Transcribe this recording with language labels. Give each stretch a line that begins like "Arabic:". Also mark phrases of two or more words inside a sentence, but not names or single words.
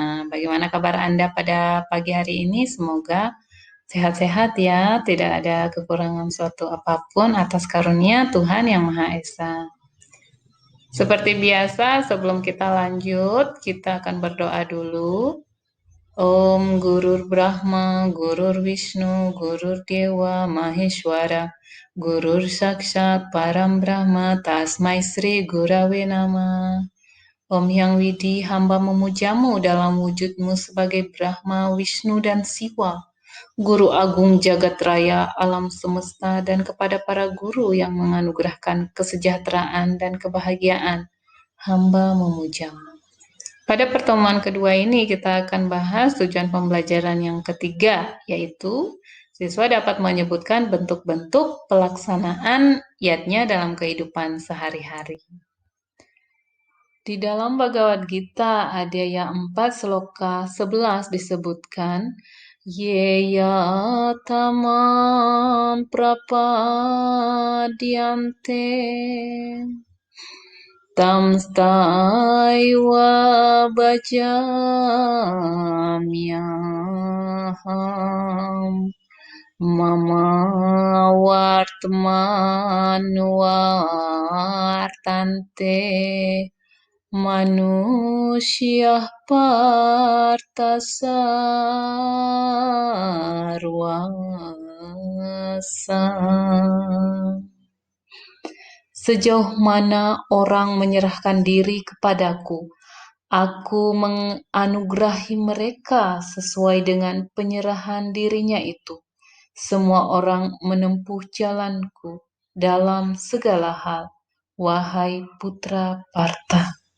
Indonesian: Bagaimana kabar Anda pada pagi hari ini? Semoga sehat-sehat ya, tidak ada kekurangan suatu apapun atas karunia Tuhan Yang Maha Esa. Seperti biasa, sebelum kita lanjut, kita akan berdoa dulu.
Sanskrit: ॐ गुरुर् ब्रह्मा, गुरुर् विष्णु, गुरुर् देव महेश्वर, गुरुर् साक्षात् परम् ब्रह्म, तस्मै श्री गुरवे नमः.
Indonesian: Om Yang Widi, hamba memujamu dalam wujudmu sebagai Brahma, Wisnu, dan Siwa, Guru Agung Jagat Raya, alam semesta, dan kepada para guru yang menganugerahkan kesejahteraan dan kebahagiaan, hamba memujamu. Pada pertemuan kedua ini kita akan bahas tujuan pembelajaran yang ketiga, yaitu siswa dapat menyebutkan bentuk-bentuk pelaksanaan yatnya dalam kehidupan sehari-hari. Di dalam Bhagavad Gita Adhyaya 4 Sloka 11 disebutkan
Sanskrit: ये यथा मां प्रपद्यन्ते तांस्तथैव भजाम्यहम् मम वर्त्मानुवर्तन्ते मनुष्याः पार्थ सर्वशः.
Indonesian: Sejauh mana orang menyerahkan diri kepadaku, aku menganugerahi mereka sesuai dengan penyerahan dirinya itu. Semua orang menempuh jalanku dalam segala hal, wahai putra Partha.